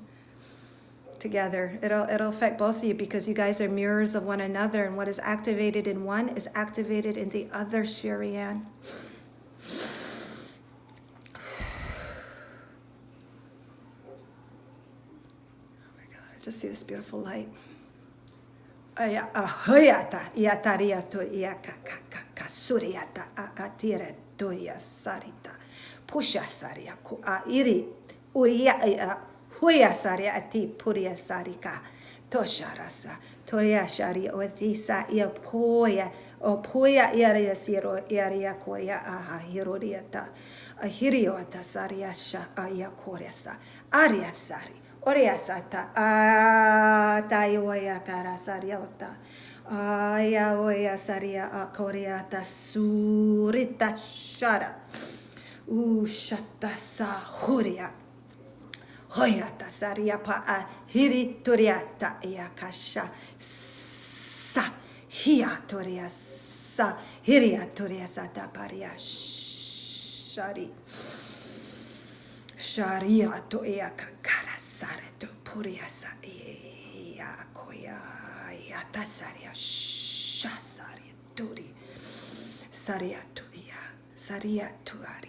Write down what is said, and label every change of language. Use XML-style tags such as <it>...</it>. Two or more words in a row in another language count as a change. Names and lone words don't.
<en>Together, it'll affect both of you because you guys are mirrors of one another, and what is activated in one is activated in the other, Sherry Ann. Oh my God, I just see this beautiful light. Hoyata iatariato iakaka suriata atire toya sarita pusha saria ku iri uria huya saria ati puria sarika tosharasa toria shari otisa ia poya o poya iaria siro iaria koria aha hiroriata ahiriota saria sha aya koresa aria sari Oria sata tayoya kara sariota aya oya saria akoriata surita shara shata sa huria hoyata saria pa hirituriata yakasha sa hiatoria sa hiriatoria sata paria shari sharia to yakakara Sareto puriasa ya koya ya tasaria shasaria turi saria tuya saria tu</en>